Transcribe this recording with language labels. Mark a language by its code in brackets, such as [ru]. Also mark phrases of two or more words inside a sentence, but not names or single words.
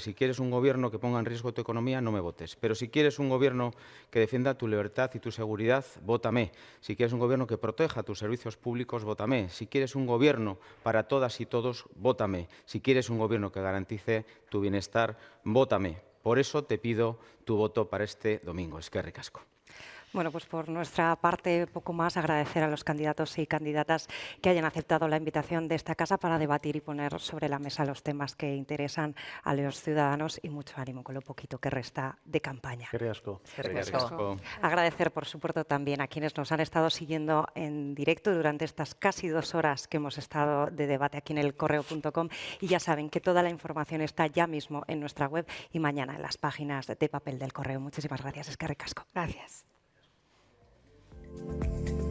[es] Si quieres un gobierno que ponga en riesgo tu economía, no me votes. Pero si quieres un gobierno que defienda tu libertad y tu seguridad, vótame. Si quieres un gobierno que proteja tus servicios públicos, vótame. Si quieres un gobierno para todas y todos, vótame. Si quieres un gobierno que garantice tu bienestar, vótame. Por eso te pido tu voto para este domingo. [eu] Eskerrik asko. [es] Bueno, pues por nuestra parte, poco más, agradecer a los candidatos y candidatas que hayan aceptado la invitación de esta casa para debatir y poner sobre la mesa los temas que interesan a los ciudadanos y mucho ánimo con lo poquito que resta de campaña. [eu] Eskerrik asko. [es] Agradecer, por supuesto, también a quienes nos han estado siguiendo en directo durante estas casi 2 horas que hemos estado de debate aquí en elcorreo.com y ya saben que toda la información está ya mismo en nuestra web y mañana en las páginas de papel del Correo. Muchísimas gracias. [eu] Eskerrik asko. [es] Gracias.